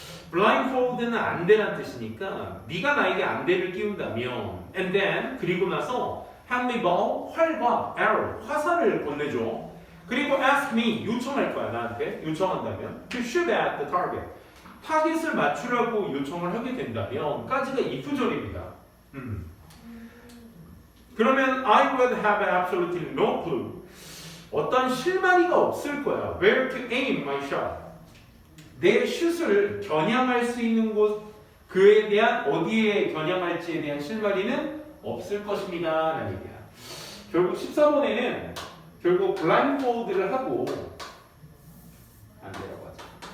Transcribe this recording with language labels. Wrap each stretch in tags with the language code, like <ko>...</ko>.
<ko>blindfold는 안대란 뜻이니까 네가 나에게 안대를 끼운다면</ko> <en>and then</en> <ko>그리고 나서</ko> <en>hand me bow,</en> <ko>활과</ko> <en>arrow,</en> <ko>화살을 건네줘. 그리고</ko> <en>ask me,</en> <ko>요청할 거야. 나한테 요청한다면</ko> <en>to shoot at the target,</en> <ko>타겟을 맞추라고 요청을 하게 된다면 까지가 if절입니다. 그러면</ko> <en>I would have absolutely no clue,</en> <ko>어떤 실마리가 없을 거야.</ko> <en>where to aim my shot,</en> <ko>내 슛을 겨냥할 수 있는 곳, 그에 대한 어디에 겨냥할지에 대한 실마리는 없을 것입니다 라는 얘기야. 결국 14번에는 결국 블라인드폴드를 하고 안대라고 하죠.</ko>